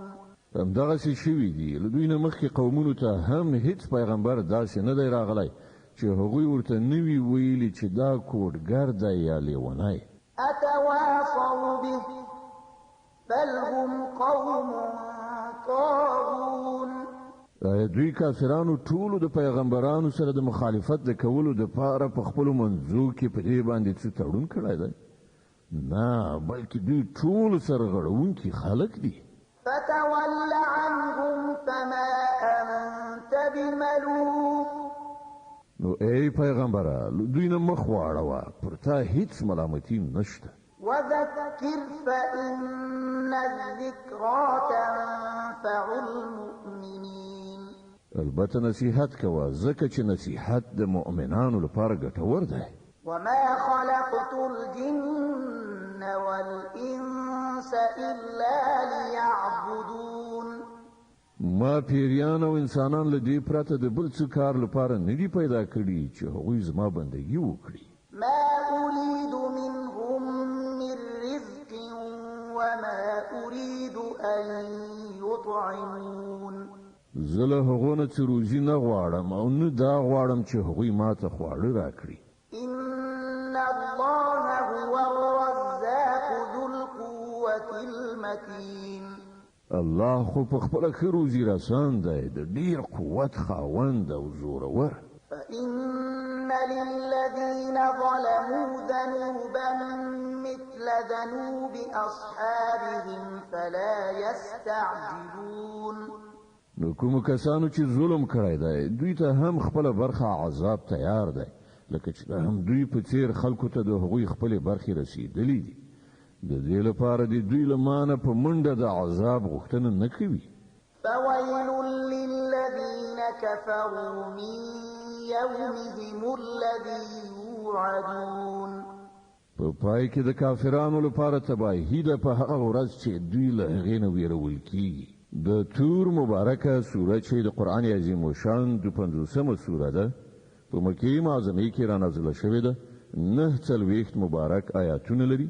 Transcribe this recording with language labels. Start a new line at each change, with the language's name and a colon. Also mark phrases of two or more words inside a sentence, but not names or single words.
Pashto: همدغسې شوي دي له دوی نه مخکې قومونو ته هم هیڅ پیغمبر داسې نه دی راغلی چې هغوی ورته نه وي ویلي چې دا کوډګر دی یا لیونی.
Arabic: أتواصوا به بل هم قوم طاغون
Pashto: دوی کافرانو ټولو د پیغمبرانو سره د مخالفت د کولو د پاره په خپل منځو کې په دې باندې څه تړون کړی دی؟ نه، بلکې دوی ټول سرغړونکي خلک دي.
Arabic: فتول عنهم فما أنت بملوم.
Pashto: نو ای پیغمبره دوی نه مخ واړوه، پر تا هیڅ ملامتي نشته.
Arabic: وذكر فإن الذكرى تنفع المؤمنين.
Pashto: البته نصیحت کوه، ځکه چې نصیحت د مؤمنانو لپاره ګټور دی.
Arabic: وما خلقت الجن والإنس إلا ليعبدون.
Pashto: ما پیریان او انسانان له دې پرته د بل څه کار لپاره نه دي پیدا کړي چې هغوی زما بندګي وکړي.
Arabic: ما أريد منهم من رزق وما أريد أن يطعمون.
Pashto: زه له هغو نه څه روزي نه غواړم او نه دا غواړم چې هغوی ما ته خواړه راکړي.
Arabic: إن الله هو الرزاق ذو القوة المتين.
Pashto: الله خو په خپله ښه روزي رسان دی، د ډېر قوت خاوند او زورور.
Arabic: فإن للذين ظلموا ذنوبا مثل ذنوب أصحابهم فلا يستعجلون.
Pashto: نو کوم کسانو چې ظلم کړی دی دوی ته هم خپله برخه عذاب تیار دی، لکه چې هم دوی په څیر خلکو ته د هغوی خپلې برخې رسیدلې دي. د دې لپاره د دوی له مانه په منډه د عذاب غوښتنه نه کوي.
Arabic: فويل للذين كفروا من يومهم الذي يوعدون.
Pashto: په پای کې د کافرانو لپاره تباهي ده په هغه ورځ چې دوی له هغې نه ویرول کیږي. د تور مبارکه سوره چې د قرآن عظیم الشان 50مه سوره ده، په مکې معظمې کې را نازله شوې ده. 49 مبارک آیاتونه لري.